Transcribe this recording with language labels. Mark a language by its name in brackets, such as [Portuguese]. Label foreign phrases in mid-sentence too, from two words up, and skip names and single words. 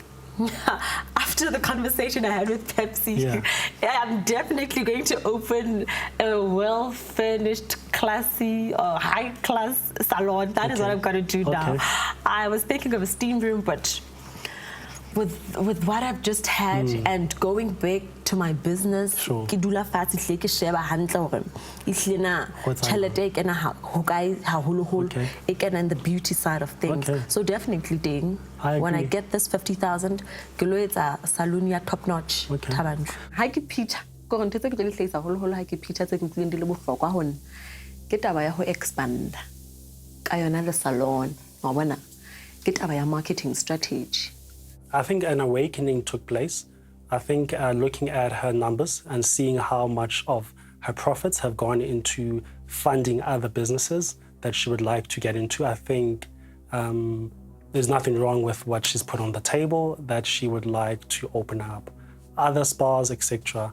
[English] After the conversation I had with Pepsi, I'm definitely going to open a well-furnished, classy, or high-class salon. That is what I'm going to do now. I was thinking of a steam room, but with what I've just had and going back to my business, [Southern Sotho] ke dula fatshe hle ke sheba hantle hore ehlile na tšhelete e kena hokae haholoholo e kena [English] in the beauty side of things. So definitely ding, when I get this 50,000 [Southern Sotho] ke lo etsa salon ya [English] top notch Thaba Nchu. [Southern Sotho] Ha ke phitha go ntse ke tlo hlahisa haholoholo ha ke phitha tse ke tlileng di le bohlokwa hona ke taba ya ho expand ka yona le salon wa bona ke taba ya [English] marketing strategy. I think an awakening took place. I think looking at her numbers and seeing how much of her profits have gone into funding other businesses that she would like to get into, I think there's nothing wrong with what she's put on the table, that she would like to open up other spas, etc.